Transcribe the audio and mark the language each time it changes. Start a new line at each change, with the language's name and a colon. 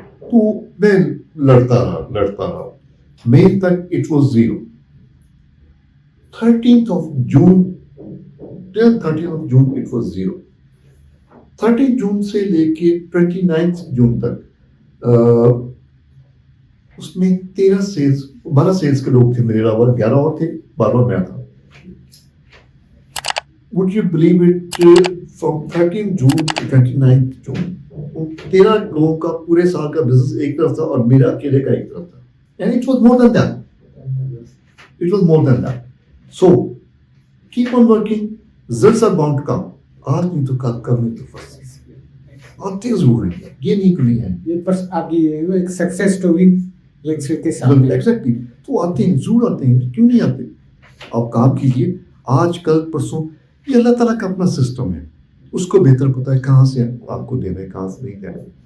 Urdu: تو میں لڑتا رہا, مئی تک
English: it was 0. 13th of June till 13th of June it was 0.
Urdu: 13 جون سے لے کے 29 جون تک اس میں 12 سیلز کے لوگ تھے میرے علاوہ, 11 اور تھے, 12 میں تھا.
English: Would you believe it, from 13 June to 29 June
Urdu: 13 لوگوں کا پورے سال کا بزنس ایک طرف تھا, اور میرا اکیلے کا ایک طرف تھا.
English: And it was more than that. It was more than that. So keep on working, results are bound to come.
Urdu: آج نہیں تو کل نہیں تو فرسٹ آتے ضرور ہیں, یہ نہیں کہ نہیں ہے. یہ آپ کی ایک سکسیس اسٹوری کے سامنے ایگزیکٹلی, تو آتے ہیں, ضرور آتے ہیں, کیوں نہیں آتے. آپ کام کیجیے, آج کل پرسوں, یہ اللہ تعالیٰ کا اپنا سسٹم ہے, اس کو بہتر پتا ہے کہاں سے آپ کو دینا ہے, کہاں سے نہیں دینا.